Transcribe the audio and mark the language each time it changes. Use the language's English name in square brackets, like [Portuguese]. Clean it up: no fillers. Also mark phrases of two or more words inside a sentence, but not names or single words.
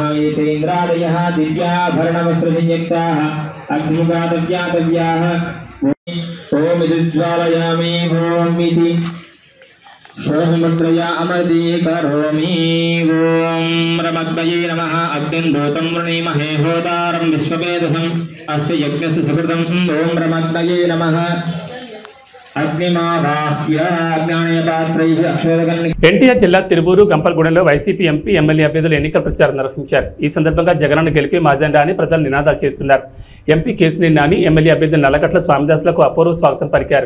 [Sanskrit] एतेन्द्रादयः दिव्याभरणवस्त्रसंयुक्ताः अग्निमुखादव्यातव्याः ओं विद्ज्वालयामि ओं इति शोभमुद्रया अमृते करोमि। ओं रमग्नये नमः, अग्निन्दूतं वृणीमहे होतारं विश्ववेदसम् अस्य यज्ञस्य सुकृतम्। ओं रमग्नये नमः। [Telugu] ఎన్టీఆర్ జిల్లా తిరువూరు, గంపలగూడెంలో వైసీపీ ఎంపీ, ఎమ్మెల్యే అభ్యర్థులు ఎన్నికల ప్రచారం నిర్వహించారు. ఈ సందర్భంగా జగనన్న గెలిపి మాజెండా అని ప్రజలు నినాదాలు చేస్తున్నారు. ఎంపీ కేసినేని నాని, ఎమ్మెల్యే అభ్యర్థి నల్లగట్ల స్వామిదాసులకు అపూర్వ స్వాగతం పలికారు.